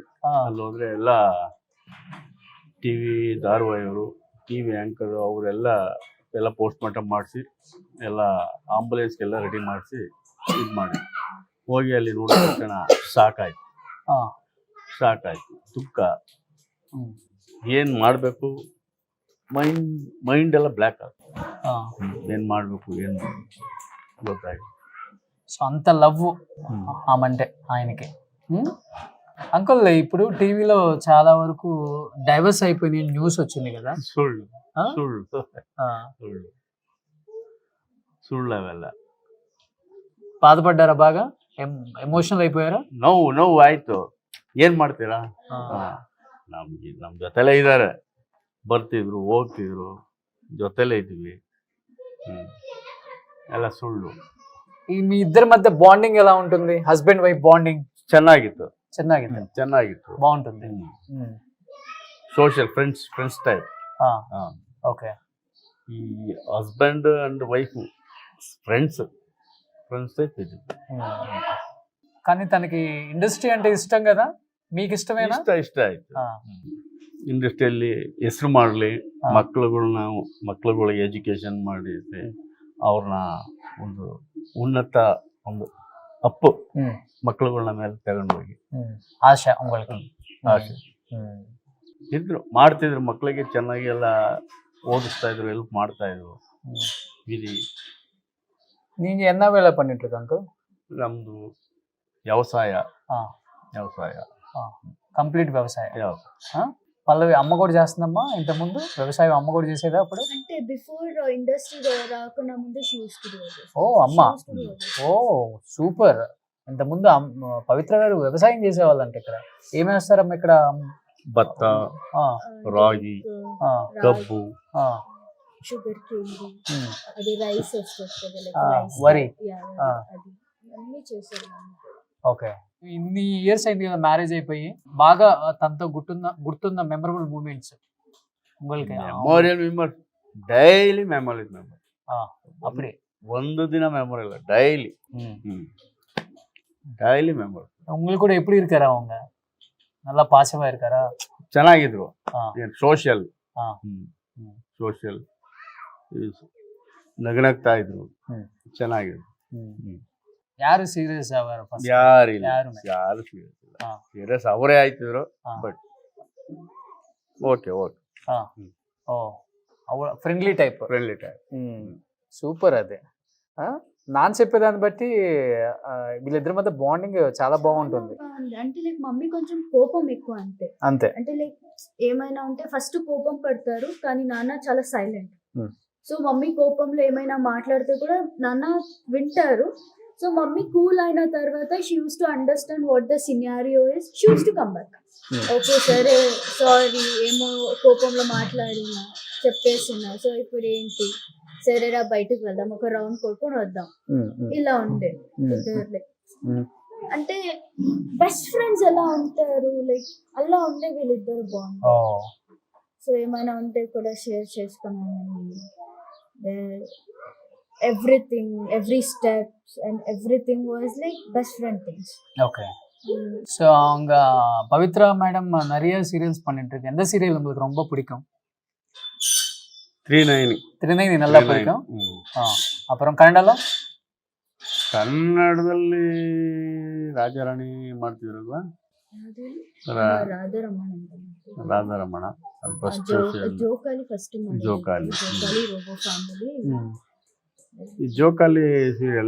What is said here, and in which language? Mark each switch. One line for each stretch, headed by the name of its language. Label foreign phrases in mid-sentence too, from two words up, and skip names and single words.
Kannada: ಅಲ್ಲಿ ಹೋದ್ರೆ ಎಲ್ಲ ಟಿ ವಿ ಧಾರಾವಾಹಿಯವರು, ಟಿ ವಿ ಆ್ಯಂಕರು ಅವರೆಲ್ಲ ಪೋಸ್ಟ್ ಮಾರ್ಟಮ್ ಮಾಡಿಸಿ ಎಲ್ಲ ಆಂಬುಲೆನ್ಸ್ಗೆಲ್ಲ ರೆಡಿ ಮಾಡಿಸಿ ಇದು ಮಾಡಿ ಹೋಗಿ ಅಲ್ಲಿ ನೋಡಿದ ತಕ್ಷಣ ಸಾಕಾಯ್ತು. ದುಃಖ, ಏನು ಮಾಡಬೇಕು, ಮೈಂಡ್ ಎಲ್ಲ ಬ್ಲ್ಯಾಕ್ ಆಗುತ್ತೆ. ಏನು ಮಾಡಬೇಕು ಏನು ಗೊತ್ತಾಗಿ.
Telugu: సో అంత లవ్ ఆమంటే ఆయనకి. అంకుల్ ఇప్పుడు టీవీలో చాలా వరకు డైవర్స్ అయిపోయిన న్యూస్ వచ్చింది కదా?
Kannada: ಸುಳ್ಳು ಅವೆಲ್ಲ.
Telugu: బాధపడ్డారా బాగా? ఎమోషనల్ అయిపోయారా?
Kannada: ನೋವು ಆಯ್ತು, ಏನು ಮಾಡ್ತೀರಾ. ನಮ್ಮ ಜೊತೆಲೇ ಇದ್ದಾರೆ, ಬರ್ತಿದ್ರು ಹೋಗ್ತಿದ್ರು, ಜೊತೆಲೇ ಇದ್ವಿ. ಎಲ್ಲ ಸುಳ್ಳು.
Telugu: మీ ఇద్దరి మధ్య బాండింగ్ ఎలా ఉంటుంది?
English: husband wife bonding
Kannada: ಚೆನ್ನಾಗಿತ್ತು.
Telugu: బాగుంటుంది.
English: social friends type.
Telugu: ఓకే.
English: ఈ husband and wife friends type ఇది.
Telugu: కానీ తనకి ఇండస్ట్రీ అంటే ఇష్టం కదా, మీకు ఇష్టమేనా?
Kannada: ఇష్ట ఆಯ್ತು. ಇಂಡಸ್ಟ್ರಿಯಲ್ಲಿ ಹೆಸರು ಮಾಡಲಿ, ಮಕ್ಕಳುಗಳಿಗೆ ಎಜುಕೇಶನ್ ಮಾಡಿ ಅವ್ರನ್ನ ಒಂದು ಉನ್ನತ ಒಂದು ಅಪ್ಪು ಮಕ್ಕಳುಗಳನ್ನ ಮೇಲೆ ತಗೊಂಡೋಗಿ
Tamil: ಆಶಾ உங்களுக்கு
Kannada: ಆಸೆ ಇದ್ರು, ಮಾಡ್ತಿದ್ರು. ಮಕ್ಕಳಿಗೆ ಚೆನ್ನಾಗಿ ಎಲ್ಲ ಓದಿಸ್ತಾ ಇದ್ರು, ಹೆಲ್ಪ್ ಮಾಡ್ತಾ ಇದ್ರು. ಇದು
Tamil: நீங்க என்ன வேலை பண்ணிட்டு இருக்க அங்கிள்?
Kannada: ನಮ್ದು వ్యవసాయ
Telugu: కంప్లీట్ వ్యవసాయం. పల్లవి అమ్మ కూడా చేస్తుందమ్మా ఇంత ముందు వ్యవసాయం? అమ్మ కూడా చేసేదా అప్పుడు? అంటే
English: before industry
Telugu: రాకుండా ముందు షూస్ ఓ అమ్మ, ఓ సూపర్. ఇంత ముందు పవిత్ర గారు వ్యవసాయం చేసేవాళ్ళంట. ఇక్కడ ఏమి వేస్తారమ్మా ఇక్కడ?
Kannada: ಭತ್ತ, రాగి, కబ్బు,
English: sugar cane,
Telugu: అది రైస్ వస్తుంది, వరి, అది అన్ని చేసేది. ఓకే. ఇన్ని ఇయర్స్ అయింది కదా మ్యారేజ్ అయిపోయి, బాగా తనతో గుర్తున్న
English: memorable moments
Telugu: உங்களுக்கு?
English: memorial memory, daily memory.
Tamil: அப்படி
Kannada: ಒಂದು ದಿನ ಮೆಮೊರಿ ಇಲ್ಲ,
English: daily memory.
Tamil: உங்களுக்கு கூட எப்படி இருக்காரு அவங்க? நல்லா பாசமா இருக்காரா?
Kannada: ಚೆನ್ನಾಗಿದ್ರು. ಸೋಷಿಯಲ್ ನಗನಗ್ತಾ ಇದ್ರು, ಚೆನ್ನಾಗಿದ್ರು. ಯಾರು ಸೀರಿಯಸ್ ಆಗಾರ? ಯಾರು ಸೀರಿಯಸ್ ಅವರೇ ಆಯ್ತಿದ್ರು.
English: but okay friendly type. super.
Telugu: అదే నాన్న చెప్పేదాన్ని బట్టి వీళ్ళిద్దరి మధ్య బాండింగ్ చాలా బాగుంటుంది. అంటే లైక్ మమ్మీ కొంచెం కోపం ఎక్కువ, అంతే. అంటే లైక్ ఏమైనా ఉంటే ఫస్ట్ కోపం పడతారు, కానీ నాన్న చాలా సైలెంట్. సో మమ్మీ కోపంలో ఏమైనా మాట్లాడితే కూడా నాన్న వింటారు. సో మమ్మీ కూల్ అయిన తర్వాత
English: she use to understand what the scenario is, she use to come back.
Telugu: ఓకే సరే, సారీ, ఏమో కోపంలో మాట్లాడినా, చెప్పేస్తున్నా, సో ఇప్పుడు ఏంటి, సరేరా బయటకు వెళ్దాం, ఒక రౌండ్ కొట్టుకొని వద్దాం, ఇలా ఉండే. అంటే
English: best friends
Telugu: ఎలా ఉంటారు, లైక్ అలా ఉండే వీళ్ళిద్దరు బాగుంటారు. సో ఏమైనా ఉంటే కూడా షేర్ చేసుకున్నాను.
English: everything, every steps and everything was like best friend things.
Tamil: ஓகே. ஸோ அவங்க பவித்ரா மேடம் நிறைய சீரியல்ஸ் பண்ணிட்டு இருக்கு. எந்த சீரியல் உங்களுக்கு ரொம்ப பிடிக்கும்? 390 நல்லா பிடிக்கும். அப்புறம்
Kannada: ಕನ್ನಡದಲ್ಲಿ ರಾಜಾರಾಣಿ ಮಾಡ್ತಿದ್ರಲ್ವಾ, ರಾಧಾರಮಣ, ಜೋಕಾಲಿ. ಈ ಜೋಕಾಲಿ ಸೀರಿಯಲ್,